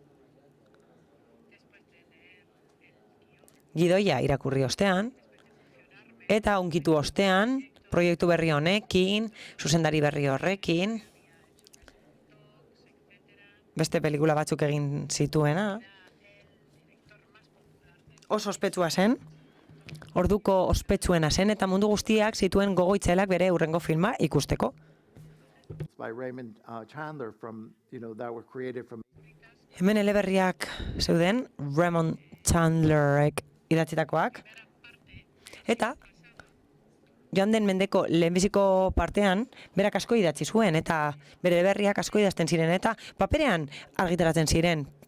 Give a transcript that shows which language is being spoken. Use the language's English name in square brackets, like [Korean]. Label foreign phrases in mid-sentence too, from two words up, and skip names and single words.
[Basque] Gidoia irakurri ostean, eta unkitu ostean, proiektu berri honekin, zuzendari berri horrekin, beste pelikula batzuk egin zituena, oso ospetsua zen, orduko ospetsuena zen, eta mundu guztiak zituen gogoitzelak bere hurrengo filma ikusteko. [English] By Raymond Chandler that were created from. [Basque] Hemen eleberriak zeuden, Raymond Chandlerek idatzitakoak, eta joan den mendeko lehenbiziko partean, berak asko idatzi zuen, eta bere eleberriak asko idazten ziren, eta paperean argitaratzen ziren.